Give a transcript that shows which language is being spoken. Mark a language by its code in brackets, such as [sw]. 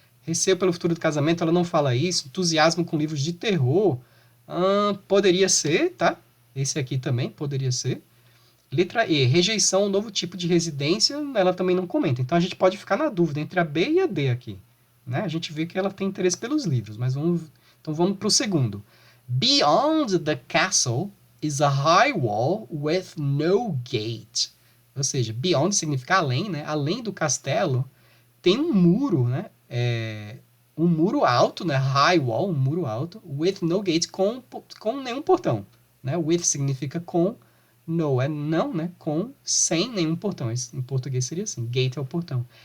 [pt] Receio pelo futuro do casamento, ela não fala isso. Entusiasmo com livros de terror. Poderia ser, tá? Esse aqui também poderia ser. Letra E, rejeição a um novo tipo de residência, ela também não comenta. Então, a gente pode ficar na dúvida entre a B e a D aqui, né? A gente vê que ela tem interesse pelos livros, mas vamos para o segundo. [en] Beyond the castle is a high wall with no gate. [pt] Ou seja, beyond significa além, né? Além do castelo, tem um muro, né? Um muro alto, né? [en] High wall, [pt] um muro alto, [en] with no gate, [pt] com nenhum portão, né? With significa com, no é não, né? Com, sem nenhum portão. Em português seria assim, gate é o portão.